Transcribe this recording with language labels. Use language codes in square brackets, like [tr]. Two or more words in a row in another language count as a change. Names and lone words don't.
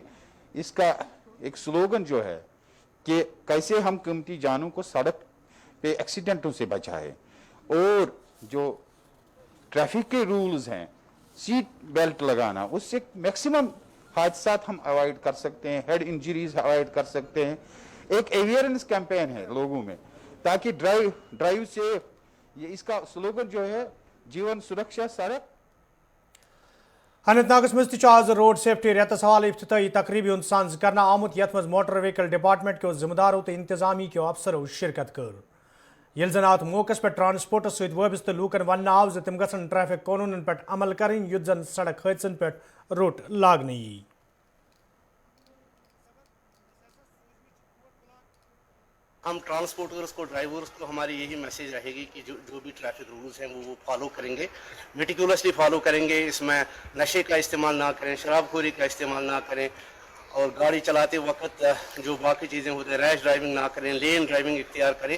[hi] इसका एक स्लोगन जो है कि कैसे हम कीमती जानों को सड़क पे एक्सीडेंटों से बचाएं और जो ट्रैफिक के रूल्स हैं, [en] seat belt [hi] लगाना, उससे मैक्सिमम हादसा हम अवॉइड कर सकते हैं, [en] head injuries [hi] अवॉइड कर सकते हैं। एक [en] awareness campaign [hi] है लोगों में ताकि ड्राइव से ये इसका स्लोगन जो है जीवन सुरक्षा सड़क। [ks] अनंतनागस मज आज [en] road safety [ks] रेतस हवाले इफ्तिताई तकरीबी हुंद सांझ करना आमुत, यथ मज [en] motor vehicle department [hi] के जिम्मेदारों [ks] तो [hi] इंतजामी के अफसरों [ks] शिरकत कर। यल जन अत मौके पे ट्रांसपोर्टस सत वाबस्त लूकन वन आव ज तिम गसन ट्रैफिक कानूनन पे अमल करें युत जन सड़क हादसन पे रोट लागन यी। [hi] हम ट्रांसपोर्टर्स को, ड्राइवर्स को हमारी यही मैसेज रहेगी कि जो भी [en] traffic rules [hi] हैं वो फॉलो करेंगे, मेटिकुलसली फॉलो करेंगे। इसमें नशे का इस्तेमाल ना करें, शराबखोरी का इस्तेमाल ना करें और गाड़ी चलाते वक्त जो बाकी चीज़ें होती हैं, [en] rash driving [hi] ना करें, [en] lane driving [hi] इख्तियार करें।